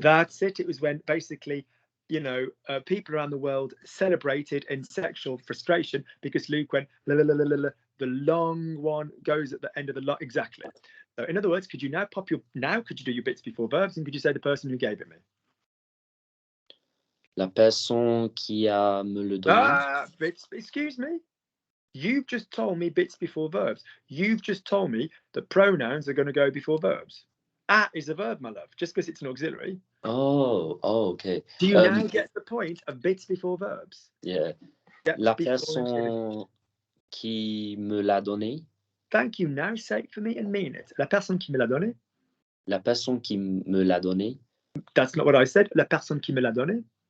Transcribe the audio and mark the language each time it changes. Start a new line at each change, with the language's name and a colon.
English: That's it. It was when basically, people around the world celebrated in sexual frustration because Luke went la la la la la. The long one goes at the end of the lot. Exactly. So in other words, could you now could you do your bits before verbs and could you say the person who gave it me?
French: La personne qui a me le donné.
English: Bits. Excuse me. You've just told me bits before verbs. You've just told me that pronouns are going to go before verbs. Is a verb, my love, just because it's an auxiliary. Oh, okay. Do you now get the point of bits before verbs? Yeah. Bits
French: La
English: before
French: personne qui me l'a donné.
English: Thank you. Now say it for me and mean it.
French: La personne qui me l'a donné. La personne qui me l'a donné.
English: That's not what I said.
French: La personne qui me l'a donné.